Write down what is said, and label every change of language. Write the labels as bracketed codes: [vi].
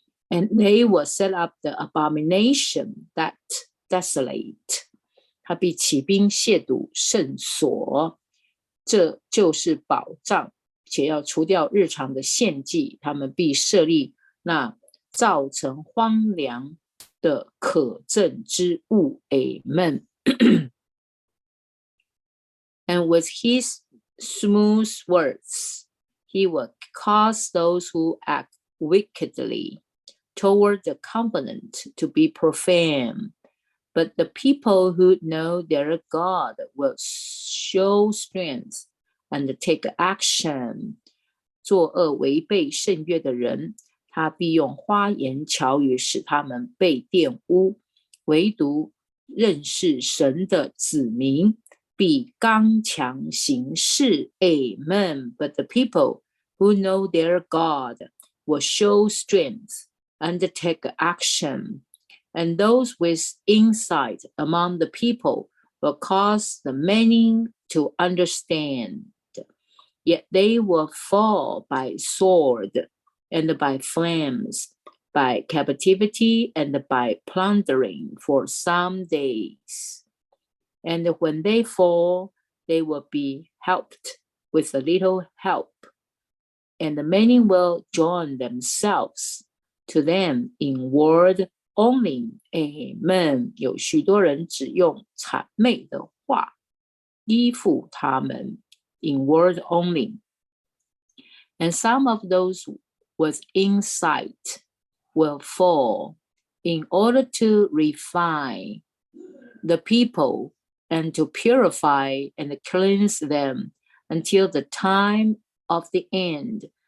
[en] And they will set up the abomination that desolate. [zh] 他必起兵亵渎圣所这就是保障，且要除掉日常的献祭，他们必设立那造成荒凉的可憎之物。 [en] Amen. And with his smooth words, he will cause those who act wickedly toward the covenant to be profane. But the people who know their God will show strength and take action. [zh] 作恶违背圣约的人，他必用花言巧语使他们被玷污。唯独认识神的子民必刚强行事。 [en] Amen. But the people who know their God will show strength and take action. And those with insight among the people will cause the many to understand. Yet they will fall by sword and by flames, by captivity and by plundering for some days. And when they fall, they will be helped with a little help. And many will join themselves to them in word only. Amen. [zh] 有许多人只用谄媚的话依附他们 [en] in word only. And some of those with insight will fall in order to refine the people and to purify and cleanse them until the time of the end.